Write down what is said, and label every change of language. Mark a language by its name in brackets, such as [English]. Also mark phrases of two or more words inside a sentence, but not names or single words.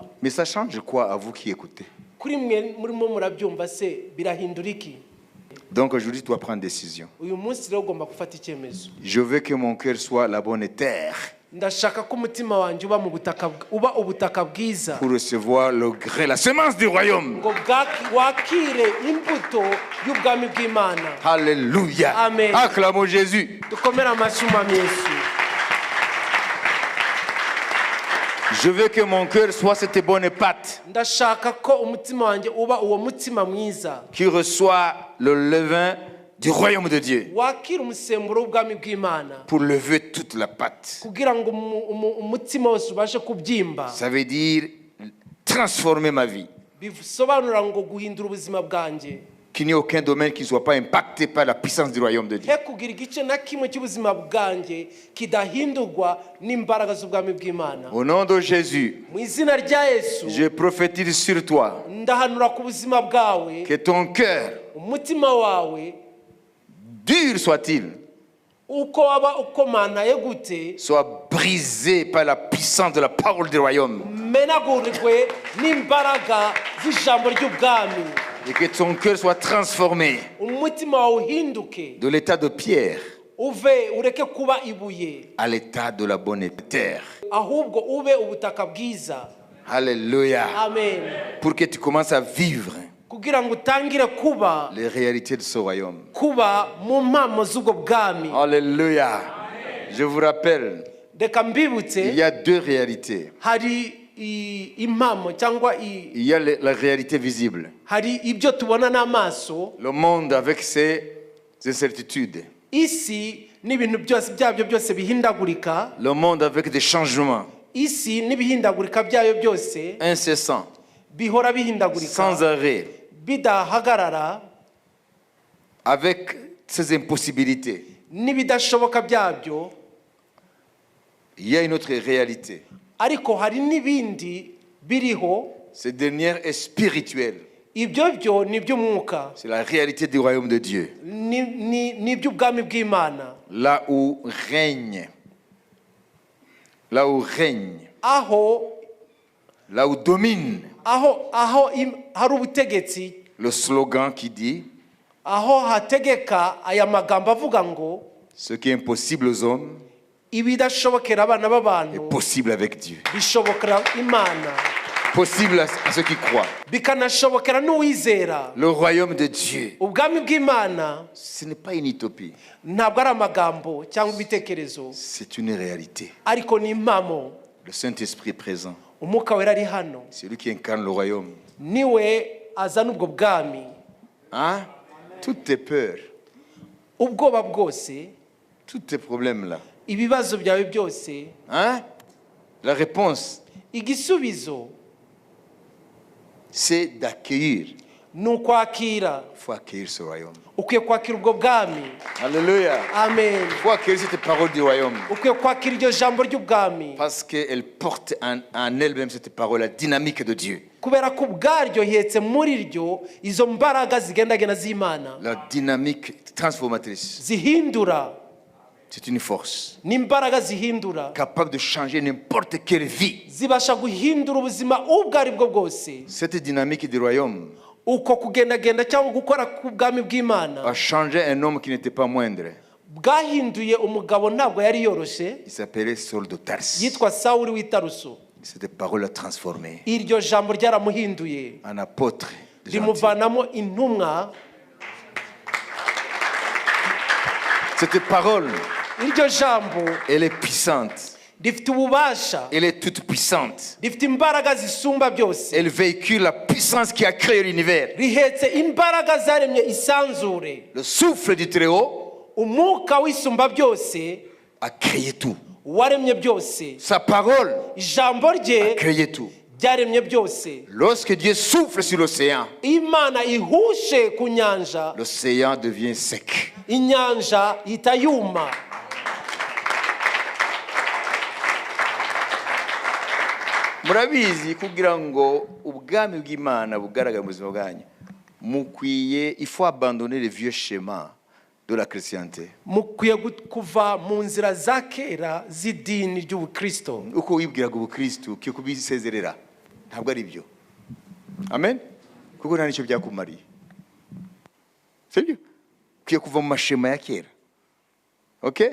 [French] Mais ça change quoi à vous qui écoutez? [Kinyarwanda] Kuri mwe murimo murabyumva se birahindura iki? [French] Donc aujourd'hui, tu dois prendre décision. [Kinyarwanda] Uyu munsi rero ugomba gufata icyemezo. [French] Je veux que mon cœur soit la bonne terre [Kinyarwanda] Ndashaka ko umutima wanjye uba ubutaka bwiza [French] pour recevoir le grain, la semence du royaume. [Kinyarwanda] ngo wakire imbuto y'ubwami bw'Imana. [French] Alléluia. [Kinyarwanda] Amen. [French] Acclamons Jésus. [Kinyarwanda] Dukomere amashyi umwami Yesu. [French] Je veux que mon cœur soit cette bonne pâte [Kinyarwanda] Ndashaka ko umutima wanjye uba uwo mutima mwiza [French] qui reçoit le levain du royaume de Dieu [Kinyarwanda] wakira umusemburo w'ubwami bw'Imana [French] pour lever toute la pâte. [Kinyarwanda] kugira ngo umutima wose ubashe kubyimba. [French] Ça veut dire transformer ma vie. [Kinyarwanda] Bisobanura ngo guhindura ubuzima bwanjye. [French] Qu'il n'y ait aucun domaine qui ne soit pas impacté par la puissance du royaume de Dieu. [Kinyarwanda] He kugira igice na kimwe cy'ubuzima bwanjye kidahindurwa n'imbaraga z'ubwami bw'Imana. [French] Au nom de Jésus, [Kinyarwanda] Mu izina rya Yesu [French] je prophétise sur toi [Kinyarwanda] ndahanura ku buzima bwawe, [French] que ton cœur, [Kinyarwanda] umutima wawe [French] dur soit-il, [Kinyarwanda] uko waba ukomantaye gute, [French] soit brisé par la puissance de la parole du royaume. [Kinyarwanda] menagurirwe n'imbaraga z'ijambo ry'ubwami. [French] Et que ton cœur soit transformé [Kinyarwanda] Umutima wawe uhinduke, [French] de l'état de pierre [Kinyarwanda] ureke kuba ibuye, [French] à l'état de la bonne terre. [Kinyarwanda] ahubwo ube ubutaka bwiza. [French] Alléluia. [Kinyarwanda] Amen. [French] Pour que tu commences à vivre [Kinyarwanda] Kugira ngo utangire kuba [French] les réalités de ce royaume. [Kinyarwanda] mu mpamo z'ubwo bwami. [French] Alléluia. Je vous rappelle, [Kinyarwanda] Reka mbibutse, [French] il y a deux réalités. [Kinyarwanda] hari impamo cyangwa [French] Il y a la réalité visible. [Kinyarwanda] hari ibyo tubona n'amaso, [French] Le monde avec ses incertitudes. [Kinyarwanda] isi n'ibintu byose byabyo byose bihindagurika, [French] Le monde avec des changements [Kinyarwanda] isi n'ibihindagurika byayo byose [French] incessants, [Kinyarwanda] bihora bihindagurika [French] sans arrêt, [Kinyarwanda] bidahagarara, [French] avec ses impossibilités. [Kinyarwanda] n'ibidashoboka byabyo. [French] Il y a une autre réalité. [Kinyarwanda] Ariko hari n'ibindi biriho, [French] Cette dernière est spirituelle. [Kinyarwanda] ibyo byo ni iby'umwuka, [French] C'est la réalité du royaume de Dieu. [Kinyarwanda] ni iby'ubwami bw'Imana, [French] Là où règne, [Kinyarwanda] aho [French] domine [Kinyarwanda] hari ubutegetsi, [French] le slogan qui dit [Kinyarwanda] aho hategeka aya magambo avuga ngo [French] ce qui est impossible aux hommes [Kinyarwanda] ibidashobokera abana [French] est [Kinyarwanda] b'abantu [French] possible avec Dieu. [Kinyarwanda] bishobokera Imana, [French] Possible à ceux qui croient. [Kinyarwanda] bikanashobokera n'uwizera. [French] Le royaume de Dieu, [Kinyarwanda] Ubwami bw'Imana [French] ce n'est pas une utopie, [Kinyarwanda] ntabwo ari amagambo cyangwa ibitekerezo, [French] c'est une réalité. [Kinyarwanda] ariko ni impamo. [French] Le Saint-Esprit est présent. [Kinyarwanda] Umwuka wera ari hano, [French] C'est lui qui incarne le royaume. [Kinyarwanda] niwe azana ubwo bwami. [French] Hein? Toutes tes peurs, [Kinyarwanda] Ubwoba bwose, [French] tous tes problèmes là. [Kinyarwanda] ibibazo byawe byose, [French] Hein? La réponse, [Kinyarwanda] igisubizo [French] c'est d'accueillir. [Kinyarwanda] ni ukwakira. [French] Il faut accueillir ce royaume. [Kinyarwanda] Ukwiye kwakira ubwo bwami. [French] Alléluia. [Kinyarwanda] Amen. [French] Il faut accueillir cette parole du royaume. [Kinyarwanda] Ukwiye kwakira iryo jambo ry'ubwami, [French] Parce qu'elle porte en elle-même cette parole, la dynamique de Dieu. [Kinyarwanda] kubera ko ubwaryo hetse muri ryo izo mbaraga zigendagenda z'Imana, [French] La dynamique transformatrice. [Kinyarwanda] zihindura, [French] C'est une force [Kinyarwanda] n'imbaraga zihindura, [French] capable de changer n'importe quelle vie. [Kinyarwanda] zibasha guhindura ubuzima ubwo ari bwo bwose. [French] Cette dynamique du royaume, [Kinyarwanda] uko kugendagenda cyangwa gukora k'ubwami bw'Imana [French] a changé un homme qui n'était pas moindre. [Kinyarwanda] bwahinduye umugabo ntabwo yari yoroshye [French] Il s'appelait Saul de Tarse. [Kinyarwanda] yitwa Sawuli w'i Taruso. [French] Cette parole l'a transformé [Kinyarwanda] Iryo jambo ryaramuhinduye [French] en apôtre de gentil. [Kinyarwanda] rimuvanamo intumwa. [French] Cette parole, [Kinyarwanda] Iryo jambo [French] elle est puissante. [Kinyarwanda] rifite ububasha, [French] Elle est toute puissante. [Kinyarwanda] rifite imbaraga zisumba byose, [French] Elle véhicule la puissance qui a créé l'univers. [Kinyarwanda] rihetse imbaraga zaremye isanzure. [French] Le souffle du Très-Haut [Kinyarwanda] Umwuka w'isumba byose [French] a créé tout. [Kinyarwanda] waremye byose. [French] Sa parole [Kinyarwanda] Ijambo [French] a [Kinyarwanda] rye [French] créé tout. [Kinyarwanda] ryaremye byose. [French] Lorsque Dieu souffle sur l'océan, [Kinyarwanda] Imana ihushe ku nyanja, [French] l'océan devient sec. [Kinyarwanda] inyanja ihita yuma. Murabizi kugira ngo ubwami bw'Imana bugaragare mu buzima bwanyu, mukwiye, [French] il faut abandonner les vieux schémas de la chrétienté. [Kinyarwanda] Mukwiye kuva mu nzira za kera z'idini ry'ubukristo. Uko wibwiraga ubukristo ukiye kubisezerera, ntabwo ari byo. Amen. Kuko nta nicyo byakumariye. Sibyo? Ukiye kuva mu mashema ya kera. Okay?